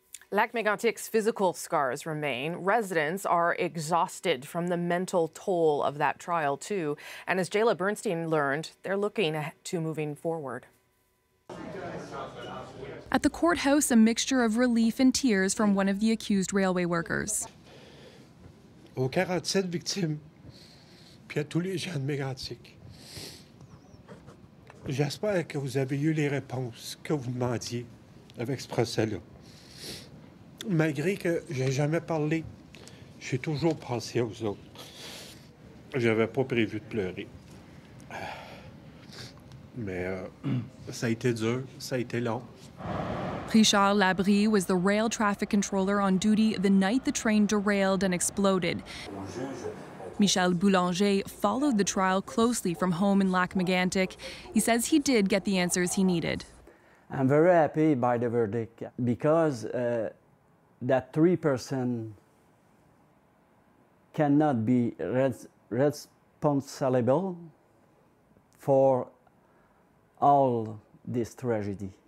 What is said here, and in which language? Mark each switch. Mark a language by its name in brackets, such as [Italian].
[English] Lac-Mégantic's physical scars remain. Residents are exhausted from the mental toll of that trial, too. And as Jayla Bernstein learned, they're looking to moving forward. At the courthouse, a mixture of relief and tears from one of the accused railway workers. [French] Aux 47 victimes, puis à tous les gens de Mégantic. J'espère que vous avez eu les réponses que vous demandiez avec ce procès-là. Malgré que j'ai jamais parlé, j'ai toujours pensé aux autres. J'avais pas prévu de pleurer. Mais ça a été dur, ça a été long. [English] Richard Labrie was the rail traffic controller on duty the night the train derailed and exploded. Michel Boulanger followed the trial closely from home in Lac-Mégantic. He says he did get the answers he needed. I'm very happy by the verdict because that 3% cannot be responsible for all this tragedy.